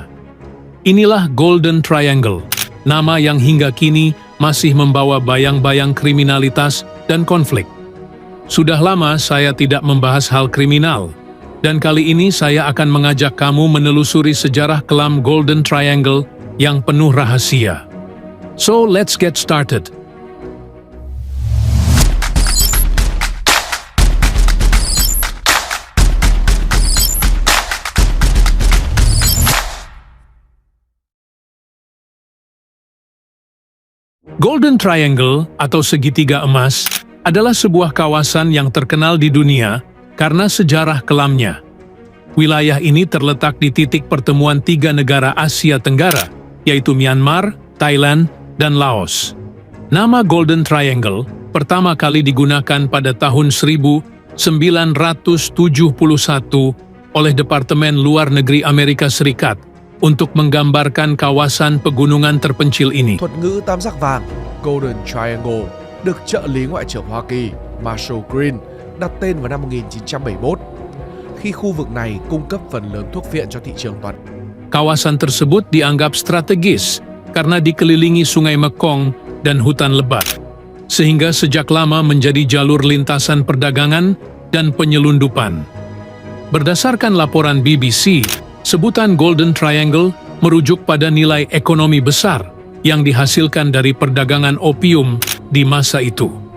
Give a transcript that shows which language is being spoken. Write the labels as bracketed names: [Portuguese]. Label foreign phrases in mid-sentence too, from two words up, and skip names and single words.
[Indonesian] Inilah Golden Triangle, nama yang hingga kini masih membawa bayang-bayang kriminalitas dan konflik. Sudah lama saya tidak membahas hal kriminal, dan kali ini saya akan mengajak kamu menelusuri sejarah kelam Golden Triangle yang penuh rahasia. [English] So, let's get started. [Indonesian] Golden Triangle atau segitiga emas adalah sebuah kawasan yang terkenal di dunia karena sejarah kelamnya. Wilayah ini terletak di titik pertemuan 3 negara Asia Tenggara, yaitu Myanmar, Thailand, dan Laos. Nama Golden Triangle pertama kali digunakan pada tahun 1971 oleh Departemen Luar Negeri Amerika Serikat untuk menggambarkan kawasan pegunungan terpencil ini. [Vietnamese] Thuật ngữ tam giác vàng Golden Triangle được trợ lý Ngoại trưởng Hoa Kỳ Marshall Green đặt tên vào năm 1971 khi khu vực này cung cấp phần lớn thuốc viện cho thị trường toàn. [Indonesian] Kawasan tersebut dianggap strategis karena dikelilingi Sungai Mekong dan hutan lebat, sehingga sejak lama menjadi jalur lintasan perdagangan dan penyelundupan. Berdasarkan laporan BBC, sebutan Golden Triangle merujuk pada nilai ekonomi besar yang dihasilkan dari perdagangan opium di masa itu.